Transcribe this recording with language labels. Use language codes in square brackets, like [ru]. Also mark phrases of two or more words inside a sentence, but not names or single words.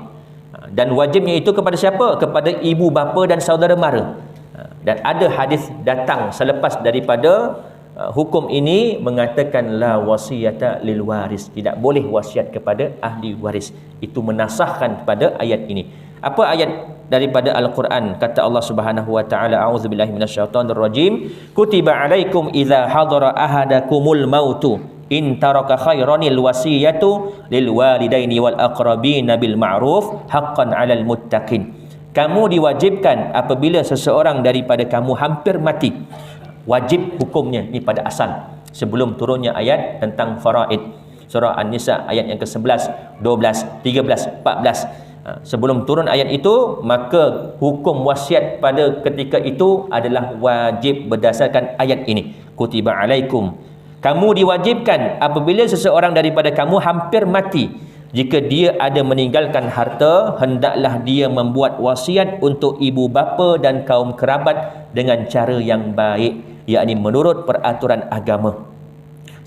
[ms] Dan wajibnya itu kepada siapa? Kepada ibu bapa dan saudara mara. Dan ada hadis datang selepas daripada hukum ini mengatakan [ar] لا وصية لوارث. [ms] Tidak boleh wasiat kepada ahli waris. Itu menasahkan pada ayat ini. Apa ayat daripada Al-Quran? [ar] Kata Allah سبحانه وتعالى, أعوذ بالله من الشيطان الرجيم كتب عليكم إذا حضر أحدكم الموت إن ترك خيرا الوصية للوالدين والأقربين بالمعروف حقا على المتقين. [ms] Kamu diwajibkan apabila seseorang daripada kamu hampir mati. Wajib hukumnya ni pada asal sebelum turunnya ayat tentang faraid. Surah An-Nisa ayat yang ke-11, 12, 13, 14. Sebelum turun ayat itu, maka hukum wasiat pada ketika itu adalah wajib berdasarkan ayat ini. [ar] كتب عليكم. [ms] Kamu diwajibkan apabila seseorang daripada kamu hampir mati. Jika dia ada meninggalkan harta, hendaklah dia membuat wasiat untuk ibu bapa dan kaum kerabat dengan cara yang baik, yakni menurut peraturan agama.